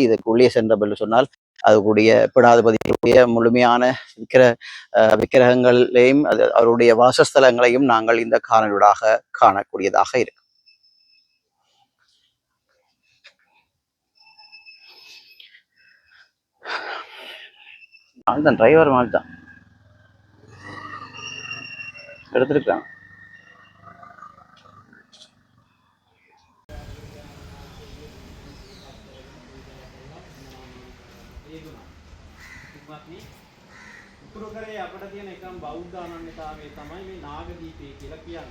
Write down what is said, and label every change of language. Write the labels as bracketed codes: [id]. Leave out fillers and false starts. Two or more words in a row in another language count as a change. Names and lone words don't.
[ta] இதுக்கு உள்ளே சென்றபடி சொன்னால் அதுக்குரிய பிடாதிபதியுடைய முழுமையான விக்கிரகங்களையும் அவருடைய வாசஸ்தலங்களையும் நாங்கள் இந்த காணொலியூடாக காணக்கூடியதாக இருக்கு. அதுதான் டிரைவர் மாதிரி தான் எடுத்திருக்காங்க. [si] උතුරුකරේ අපට තියෙන එකම බෞද්ධ අනන්‍යතාවය තමයි මේ නාගදීපය කියලා කියන්නේ.